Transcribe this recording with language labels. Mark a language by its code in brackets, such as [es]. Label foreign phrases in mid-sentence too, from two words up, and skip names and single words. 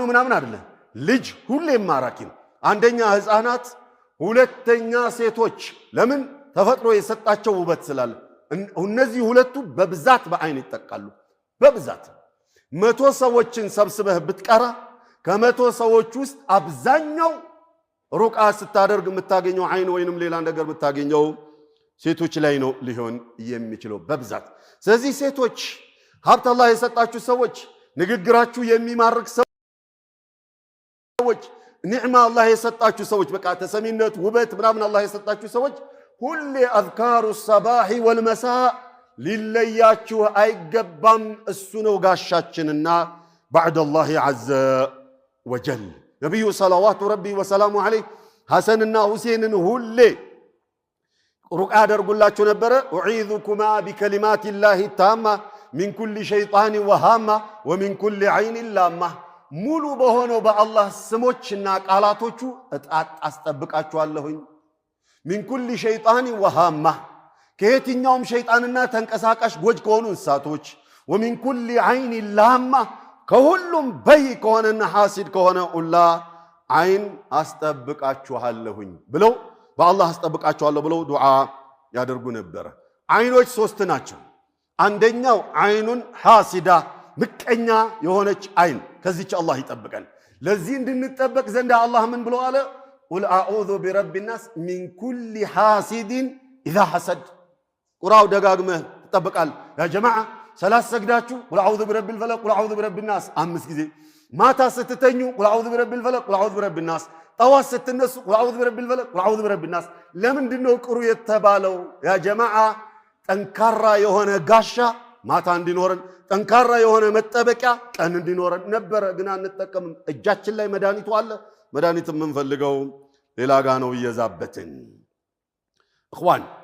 [am] ምናምን አይደለም ልጅ ሁሌም ማራኪ ነው አንደኛ ህፃናት ሁለተኛ ሴቶች ለምን ተፈጥሮ የሰጣቸው ውበት ስላለ እነዚህ ሁለቱ በብዛት በአይን ይጠቃሉ በብዛት 100 ሰዎችን ሰብስበህ ብትቀራ ከ100 ሰዎች ውስጥ አብዛኛው ሩቃ ስታደርግ የምታገኘው አይን ወይንም ሌላ ነገር የምታገኘው ሴቶች ላይ ነው ሊሆን የሚችለው በብዛት ስለዚህ ሴቶች ሀብት አላህ የሰጣችሁ ሰዎች ንግግራችሁ የሚማርክ ሰዎች ኒዕማ አላህ የሰጣችሁ ሰዎች በቃ ተሰሚነት ውበት ምናምን አላህ የሰጣችሁ ሰዎች ሁሌ አዝካሩ [ar] الصباح والمساء [am] ሊለያችሁ አይገባም እሱ ነው ጋሻችንና [ar] بعد الله عز وجل [am] ነብዩ [ar] صلوات ربي وسلامه عليه [am] ሐሰንና ሁሴንን ሁሌ ሩቃ ያደርጉላችሁ ነበር [ar] اعيذكما بكلمات الله التامه من كل شيطان وهامه ومن كل عين لامه [am] ሙሉ በሆነው በአላህ ስሞችና ቃላቶቹ አስጠብቃችኋለሁኝ [ar] من كل شيطان وهامه [am] ከየትኛውም ሸይጣንና ተንቀሳቃሽ ጎጅ ከሆኑ እንስሳቶች [ar] ومن كل عين لامه [am] ከሁሉም በይ ከሆነና ሐሲድ ከሆነ ሁላ አይን አስጠብቃችኋለሁኝ ብለው በአላህ አስጠብቃችኋለሁ ብለው ዱዓ ያደርጉ ነበር አይኖች ሶስት ናቸው አንደኛው አይኑን ሐሲዳ ምቀኛ የሆነች አይን ከዚች አላህ ይጠብቀን ለዚህ እንድንጠበቅ ዘንድ አላህ ምን ብሎ አለ [ar] قل أعوذ برب الناس من كل حاسد اذا حسد [am] ቁራው ደጋግመህ ተጠብቃል [ar] يا جماعة [am] ሰላት ሰግዳችሁ [ar] قل أعوذ برب الفلق قل أعوذ برب الناس [am] 5 ጊዜ ማታ ስትተኙ [ar] قل أعوذ برب الفلق قل أعوذ برب الناس [am] ጠዋት ስትነሱ [ar] قل أعوذ برب الفلق قل أعوذ برب الناس [am] ለምንድነው ቅሩ የተባለው [ar] يا جماعة [am] ጠንካራ የሆነ ጋሻ ማታ እንዲኖረን ጠንካራ የሆነ መጠበቂያ ቀን እንዲኖረን ነበር ግን አንጠቀምም እጃችን ላይ መድኃኒቱ አለ መድኃኒት ምን ፈልገው ሌላ ጋ ነው እየዛበትን اخوان